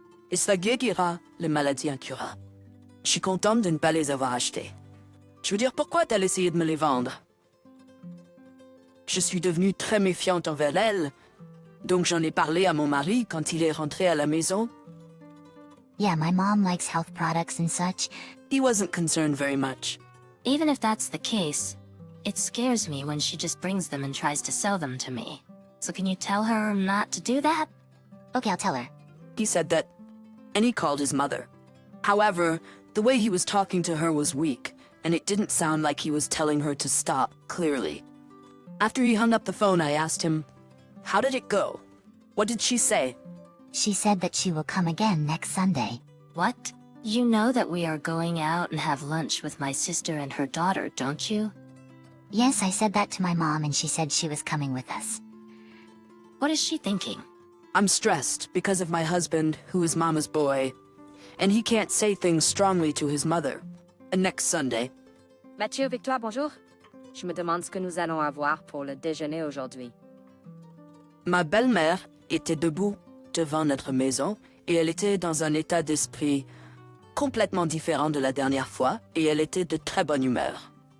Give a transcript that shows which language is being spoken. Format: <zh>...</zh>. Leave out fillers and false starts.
<fr>Et ça guérira les maladies incurables. Je suis contente de ne pas les avoir achetés. Je veux dire, pourquoi t'as essayé de me les vendre? Je suis devenue très méfiante envers elle, donc j'en ai parlé à mon mari quand il est rentré à la maison.</fr> <en>Yeah, my mom likes health products and such. He wasn't concerned very much. Even if that's the case, it scares me when she just brings them and tries to sell them to me. So can you tell her not to do that? Okay, I'll tell her. He said that, and he called his mother. However, the way he was talking to her was weak, and it didn't sound like he was telling her to stop, clearly. After he hung up the phone, I asked him, "How did it go? What did she say?" She said that she will come again next Sunday. What? You know that we are going out and have lunch with my sister and her daughter, don't you? Yes, I said that to my mom and she said she was coming with us. What is she thinking? I'm stressed because of my husband, who is Mama's boy, and he can't say things strongly to his mother. Next Sunday.</en> <fr>Mathieu, Victoire, bonjour. Je me demande ce que nous allons avoir pour le déjeuner aujourd'hui. Ma belle-mère était debout devant notre maison et elle était dans un état d'esprit complètement différent de la dernière fois et elle était de très bonne humeur.</fr>